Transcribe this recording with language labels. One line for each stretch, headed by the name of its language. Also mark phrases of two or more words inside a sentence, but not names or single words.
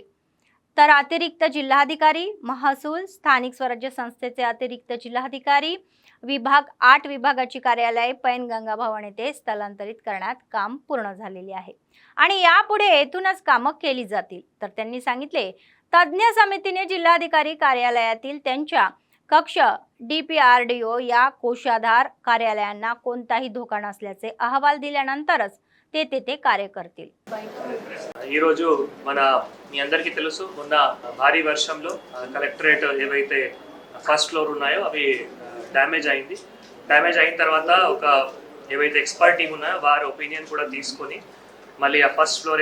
Marathi: तर अतिरिक्त जिल्हाधिकारी महसूल स्थानिक स्वराज्य संस्थेचे अतिरिक्त जिल्हाधिकारी विभाग 8 विभागाची कार्यालय पैनगंगा भवन येथे स्थलांतरित करण्यात काम पूर्ण झालेले आहे आणि यापुढे येथूनच कामे केली जातील। तर त्यांनी सांगितले तज्ञ समितीने जिल्हाधिकारी कार्यालयातील त्यांच्या कक्ष DPRDO या कोषाधार कार्यालयांना कोणताही धोका नसल्याचे अहवाल दिल्यानंतरच ते तेथे कार्य करतील।
Telugu: ఈ రోజు మన మీ అందరికీ తెలుసు మొన్న భారీ వర్షంలో కలెక్టరేట్ ఏవైతే
English: first floor
Telugu: ఉన్నాయో అవి డ్యామేజ్ అయింది। డ్యామేజ్ అయిన తర్వాత ఒక ఏవైతే
English: expert team
Telugu: ఉన్నాయో వారి ఒపీనియన్ కూడా తీసుకొని మళ్ళీ ఆ
English: first floor